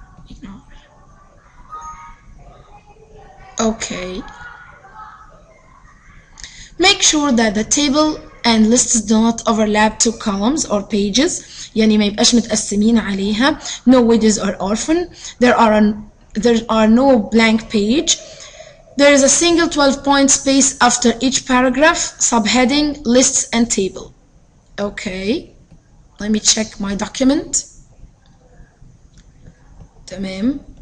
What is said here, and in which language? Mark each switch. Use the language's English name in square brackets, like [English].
[English] Ignore. Okay. Make sure that the table and lists do not overlap two columns or pages. [Arabic] يعني ما يبقاش متقسمين عليها. [English] No widgets or orphan. There are no blank page. There is a single 12-point space after each paragraph, subheading, lists, and table. Okay. Let me check my document. [Arabic] تمام.